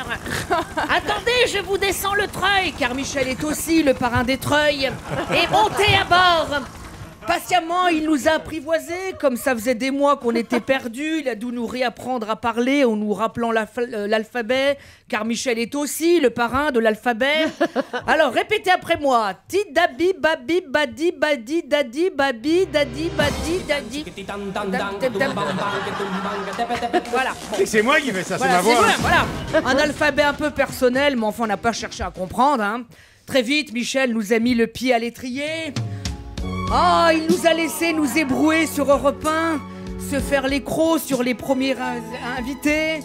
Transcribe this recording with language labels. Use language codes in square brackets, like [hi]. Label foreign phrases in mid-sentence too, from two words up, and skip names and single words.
[fr] Attendez, je vous descends le treuil, car Michel est aussi le parrain des treuils. Et montez à bord. Patiemment, il nous a apprivoisés, comme ça faisait des mois qu'on était perdus. Il a dû nous réapprendre à parler en nous rappelant l'alphabet, car Michel est aussi le parrain de l'alphabet. Alors, répétez après moi. Tidabi, babi, badi, badi, dadi, babi, dadi, badi, dadi. Voilà. C'est moi qui fais ça, Voilà, c'est ma voix. voilà. Un alphabet un peu personnel, mais enfin, on n'a pas cherché à comprendre. Hein. Très vite, Michel nous a mis le pied à l'étrier. Ah, il nous a laissé nous ébrouer sur Europe 1, se faire les crocs sur les premiers invités.